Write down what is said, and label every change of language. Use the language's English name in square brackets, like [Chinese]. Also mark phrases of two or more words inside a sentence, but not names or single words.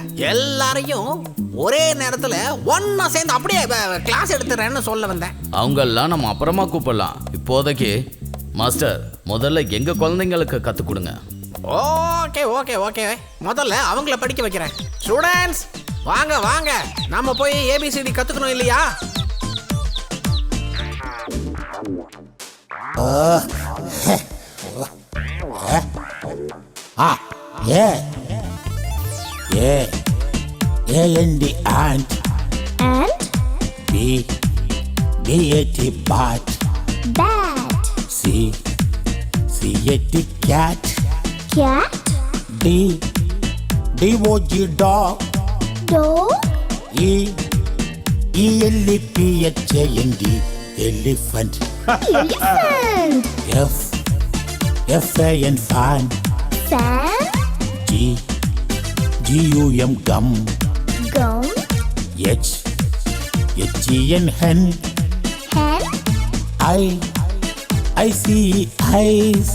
[Tamil] எல்லாரையும் ஒரே நேரத்துல ஒன்னா சேர்ந்து அப்படியே கிளாஸ் எடுத்துறேன்னு சொல்ல வந்தேன். அவங்கெல்லாம் நம்ம அப்புறமா கூப்பிடலாம். இப்போதைக்கு மாஸ்டர், முதல்ல எங்க குழந்தைங்களுக்கு கத்து கொடுங்க. [English] okay okay okay, [Tamil] முதல்ல அவங்கள படிக்க வைக்கிறேன். ஸ்டூடெண்ட்ஸ், வாங்க வாங்க, நம்ம போய் ஏபிசிடி கத்துக்கணும் இல்லையா? [English] A-N-D ant. And B-A-T bat. bat. C-A-T cat. Cat. D-O-G dog. Dog. E-L-E-P-H-A-N-D elephant. Elephant. F-A-N fan. Fan. G-U-M gum. Gum. H-E-N hen. Hen. I-C-E-Eyes.